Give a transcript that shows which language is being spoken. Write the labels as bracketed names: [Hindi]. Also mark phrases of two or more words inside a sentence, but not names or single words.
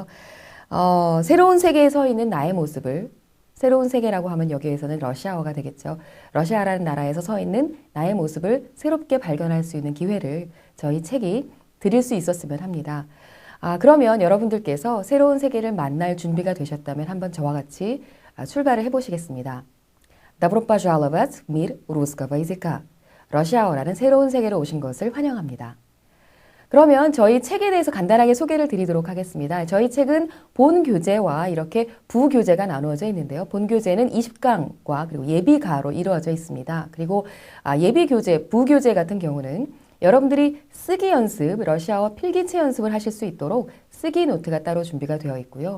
[Korean] 새로운 세계에 서 있는 나의 모습을, 새로운 세계라고 하면 여기에서는 러시아어가 되겠죠. 러시아라는 나라에서 서 있는 나의 모습을 새롭게 발견할 수 있는 기회를 저희 책이 드릴 수 있었으면 합니다. 그러면 여러분들께서 새로운 세계를 만날 준비가 되셨다면 한번 저와 같이 출발을 해보시겠습니다. [Russian] Добро пожаловать в мир русского языка. [Korean] 러시아어라는 새로운 세계로 오신 것을 환영합니다. 그러면 저희 책에 대해서 간단하게 소개를 드리도록 하겠습니다. 저희 책은 본 교재와 이렇게 부교재가 나누어져 있는데요. 본 교재는 20강과 그리고 예비가로 이루어져 있습니다. 그리고 예비 교재, 부교재 같은 경우는 여러분들이 쓰기 연습, 러시아어 필기체 연습을 하실 수 있도록 쓰기 노트가 따로 준비가 되어 있고요.